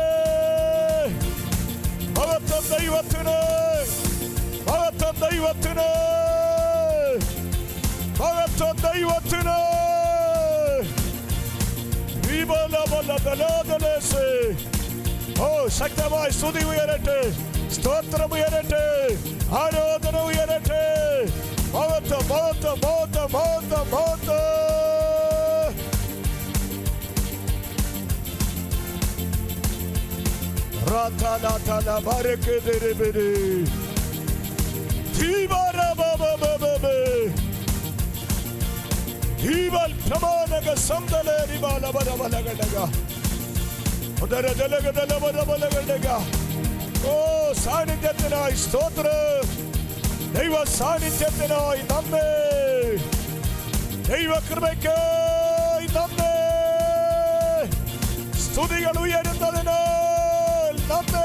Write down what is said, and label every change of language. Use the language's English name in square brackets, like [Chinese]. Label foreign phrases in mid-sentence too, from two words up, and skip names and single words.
[Malayalam] മഹത്വം ദൈവത്തിന്, മഹത്വം ദൈവത്തിന്, മഹത്വം ദൈവത്തിന്. ഓ ശക്തമായി സ്തുതി ഉയരട്ടെ, സ്തോത്രം ഉയരട്ടെ, ആരാധന ഉയരട്ടെ. മഹത്വം, മഹത്വം, മഹത്വം, മഹത്വം, മഹത്വം. Ratala bareke dere bere. Divara baba baba be. Dival tamanaga samdale ribala bala bala gadaga. Odara dalaga dala bala bala gadaga. Oh സാന്നിധ്യത്തിനായി സ്തോത്രം. ദൈവ സാന്നിധ്യത്തിനായി നന്ദി. ദൈവ കൃപയ്ക്കായി നന്ദി. സ്തുതികൾ ഉയരുന്നതിനാൽ നന്ദി.